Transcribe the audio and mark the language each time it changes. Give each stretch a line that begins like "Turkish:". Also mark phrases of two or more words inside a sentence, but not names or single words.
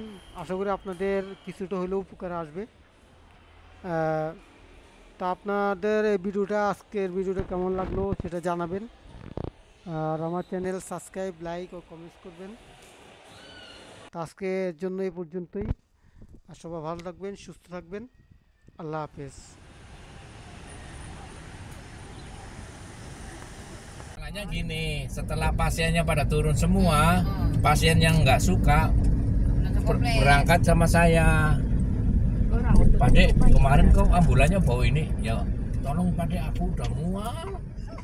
Bangla: আশা করি আপনাদের কিছুটা হলেও উপকারে আসবে। তা আপনাদের এই ভিডিওটা, আজকের ভিডিওটা কেমন লাগলো সেটা জানাবেন, আর আমার
English: channel subscribe,
Bangla: লাইক ও কমেন্টস করবেন। তো আজকের জন্য এই পর্যন্তই। আর সবাই ভালো থাকবেন, সুস্থ থাকবেন।
Arabic: الله حافظ.
Indonesian: Makanya gini, setelah pasiennya pada turun semua, pasien yang nggak suka berangkat sama saya. Pak Dek, kemarin kok ambulannya bawa ini, ya tolong Pak Dek, aku udah mual.